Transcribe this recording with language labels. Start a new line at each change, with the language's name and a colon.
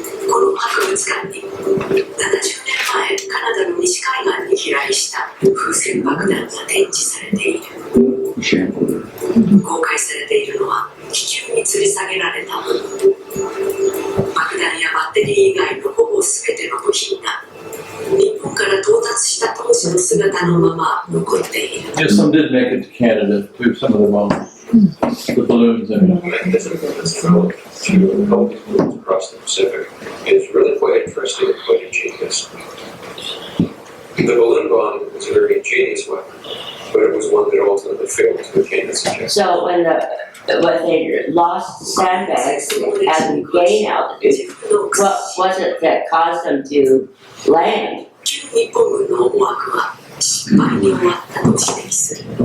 Japanese: この博物館に70年前カナダの西海岸に飛来した風船爆弾が展示されている。公開されているのは気球に吊り下げられたもの。爆弾やバッテリー以外のほぼ全ての部品が日本から到達した当時の姿のまま残っている。
English: Yeah, some did make it to Canada too, some of the bombs, the balloons and mechanism that's developed to help these movements across the Pacific is really quite interesting and quite ingenious. The balloon bomb was a very ingenious weapon, but it was one that ultimately failed to attain its objective. So when they lost the sandbags at the gain altitude, what was it that caused them to land?
Japanese: 日本軍の思惑は失敗に終わったと指摘する。